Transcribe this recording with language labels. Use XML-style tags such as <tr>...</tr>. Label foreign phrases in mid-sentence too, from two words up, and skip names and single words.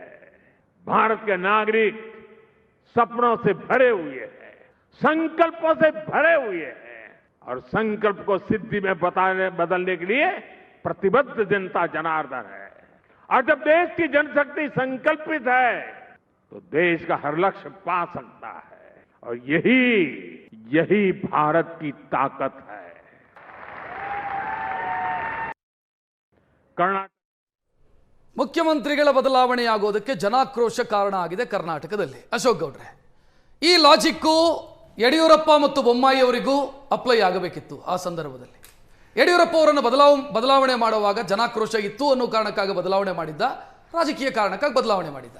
<hi>भारत के नागरिक सपनों से भरे हुए हैं, संकल्पों से भरे हुए हैं और संकल्प को सिद्धि में बदलने के लिए प्रतिबद्ध जनता जनार्दन है. और जब देश की जनशक्ति संकल्पित है तो देश का हर लक्ष्य पा सकता है और यही भारत की ताकत है. कर्नाटक</hi> <kn>ಮುಖ್ಯಮಂತ್ರಿಗಳ ಬದಲಾವಣೆಯಾಗೋದಕ್ಕೆ ಜನಾಕ್ರೋಶ ಕಾರಣ ಆಗಿದೆ ಕರ್ನಾಟಕದಲ್ಲಿ. ಅಶೋಕ್ ಗೌಡ್ರೆ, ಈ ಲಾಜಿಕ್ಕು ಯಡಿಯೂರಪ್ಪ ಮತ್ತು ಬೊಮ್ಮಾಯಿ ಅವರಿಗೂ ಅಪ್ಲೈ ಆಗಬೇಕಿತ್ತು. ಆ ಸಂದರ್ಭದಲ್ಲಿ ಯಡಿಯೂರಪ್ಪ ಅವರನ್ನು ಬದಲಾವಣೆ ಮಾಡುವಾಗ ಜನಾಕ್ರೋಶ ಇತ್ತು ಅನ್ನೋ ಕಾರಣಕ್ಕಾಗಿ ಬದಲಾವಣೆ ಮಾಡಿದ್ದ, ರಾಜಕೀಯ ಕಾರಣಕ್ಕಾಗಿ ಬದಲಾವಣೆ ಮಾಡಿದ್ದ.</kn>